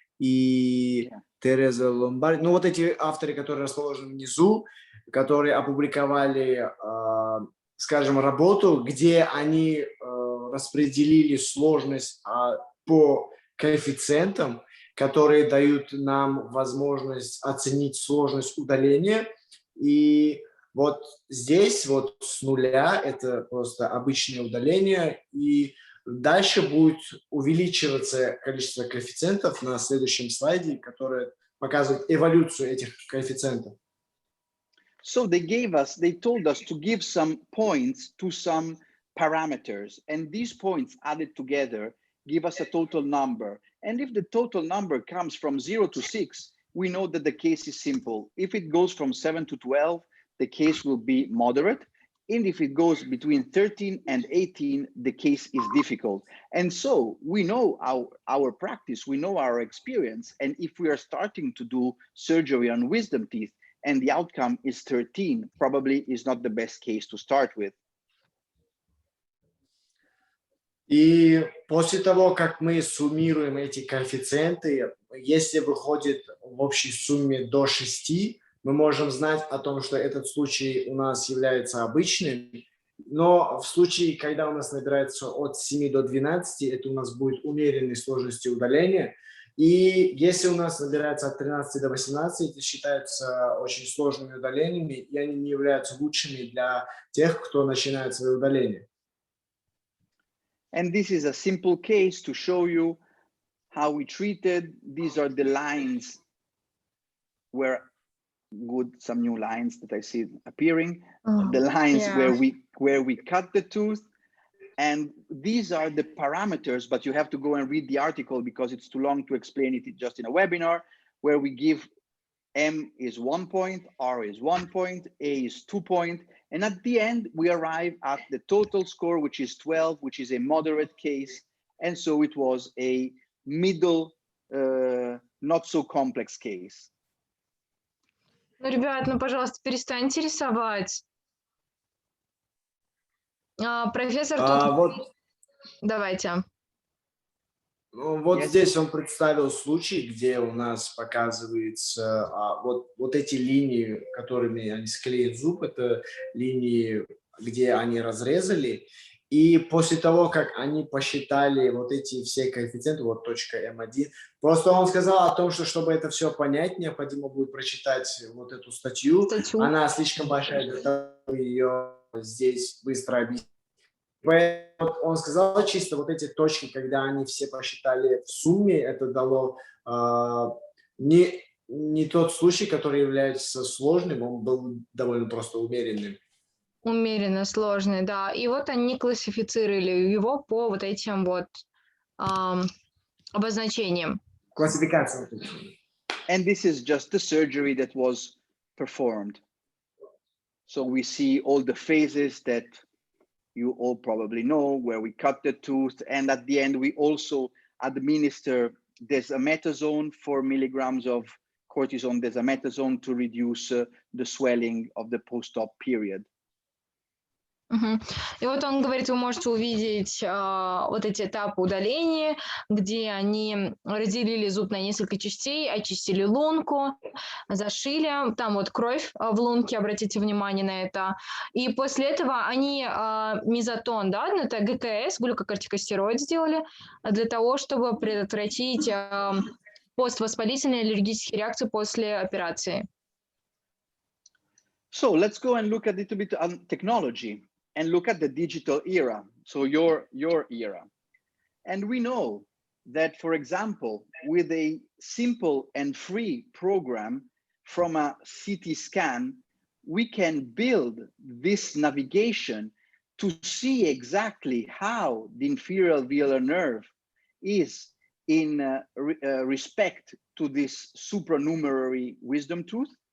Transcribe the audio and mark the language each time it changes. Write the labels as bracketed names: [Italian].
[Russian] и Тереза Ломбарди. Ну, вот эти авторы, которые расположены внизу, которые опубликовали, скажем, работу, где они распределили сложность по коэффициентам, которые дают нам возможность оценить сложность удаления. И вот здесь вот с нуля это просто обычное удаление, и дальше будет увеличиваться количество коэффициентов на следующем слайде, которое показывает эволюцию этих коэффициентов. [English] So they told us to give some points to some parameters, and these points added together give us a total number. And if the total number comes from 0 to 6, we know that the case is simple. If it goes from 7 to 12, the case will be moderate. And if it goes between 13 and 18, the case is difficult. And so we know our practice, we know our experience. And if we are starting to do surgery on wisdom teeth and the outcome is 13, probably is not the best case to start with. И после того, как мы суммируем эти коэффициенты, если выходит в общей сумме до 6, мы можем знать о том, что этот случай у нас является обычным, но в случае, когда у нас набирается от 7 до 12, это у нас будет умеренной сложности удаления. И если у нас набирается от 13 до 18, это считается очень сложными удалениями, и они не являются лучшими для тех, кто начинает свое удаление. And this is a simple case to show you how we treated. These are the lines where some new lines that I see appearing, the lines where we cut the tooth. And these are the parameters, but you have to go and read the article because it's too long to explain it just in a webinar, where we give M is 1 point, R is 1 point, A is 2 point. And at the end, we arrive at the total score, which is 12, which is a moderate case. And so it was a middle, not so complex case. [Russian] Ну, ребят, ну, пожалуйста, перестаньте рисовать. Профессор, тут... Вот, Давайте. вот здесь он представил случай, где у нас показывается вот эти линии, которыми они склеят зуб, это линии, где они разрезали. И после того, как они посчитали вот эти все коэффициенты, вот точка М1, просто он сказал о том, что чтобы это все понять, необходимо будет прочитать вот эту статью. Она слишком большая для того, чтобы ее здесь быстро объяснить. Поэтому он сказал чисто вот эти точки, когда они все посчитали в сумме, это дало не тот случай, который является сложным, он был довольно просто умеренным. Умеренно сложный, да. И вот они классифицировали его по вот этим вот обозначениям. Классификация. [English] And this is just the surgery that was performed. So we see all the phases that you all probably know, where we cut the tooth, and at the end we also administer dexamethasone, 4 milligrams of cortisone dexamethasone to reduce the swelling of the post-op period. [Russian] И вот он говорит, вы можете увидеть вот эти этапы удаления, где они разделили зуб на несколько частей, очистили лунку, зашили, там вот кровь в лунке, обратите внимание на это. И после этого они мезотон, да, это ГКС, глюкокортикостероид сделали, для того, чтобы предотвратить поствоспалительные аллергические реакции после операции. [English] So let's go and look a little bit on technology. And look at the digital era, so your era. And we know that, for example, with a simple and free program from a CT scan, we can build this navigation to see exactly how the inferior alveolar nerve is in respect to this supranumerary wisdom tooth.